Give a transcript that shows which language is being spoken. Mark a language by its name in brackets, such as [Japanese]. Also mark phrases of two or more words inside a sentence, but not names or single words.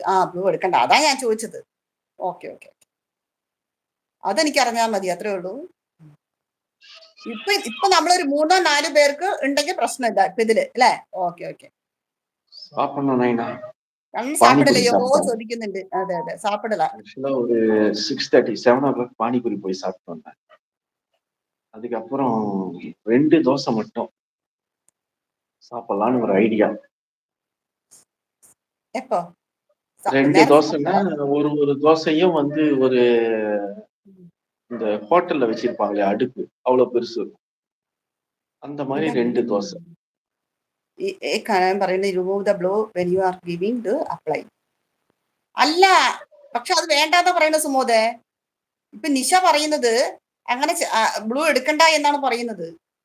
[Malayalam] ആ ബ്ലൂ എടുക്കണ്ട, അതാ ഞാൻ ചോദിച്ചത്. ഓക്കെ ഓക്കെ, അതെനിക്ക് അറിഞ്ഞാൽ മതി, അത്രേ ഉള്ളൂ. ഇപ്പൊ നമ്മളൊരു 3-4 പേർക്ക് ഉണ്ടെങ്കിൽ പ്രശ്നമില്ല ഇപ്പൊ ഇതില് അല്ലേ? ഓക്കെ ഓക്കെ. சாப்பிடலையோ ചോദിക്കുന്നുണ്ട്. അതെ അതെ, [Tamil] சாப்பிடல. ஒரு 6:30 7 o'clock பானிபூரி போய் சாப்பிட்டு வந்தேன். அதுக்கப்புறம் 2 தோசை மட்டும் சாப்பிடலான்னு ஒரு ஐடியா. எப்போ? 2 தோசைன்னா ஒரு தோசையும் வந்து ஒரு இந்த ஹோட்டல்ல வச்சிருப்பாங்களே அடுப்பு, அவ்வளவு பெருசு இருக்கும். அந்த மாதிரி 2 தோசை. [English] പറയുന്നത് remove the blue when you are giving to apply. [Malayalam] അല്ല, പക്ഷെ അത് വേണ്ടാന്ന് പറയുന്നത് സുമോദേ. ഇപ്പൊ നിഷ പറയുന്നത് അങ്ങനെ ബ്ലൂ എടുക്കണ്ട എന്നാണ് പറയുന്നത്.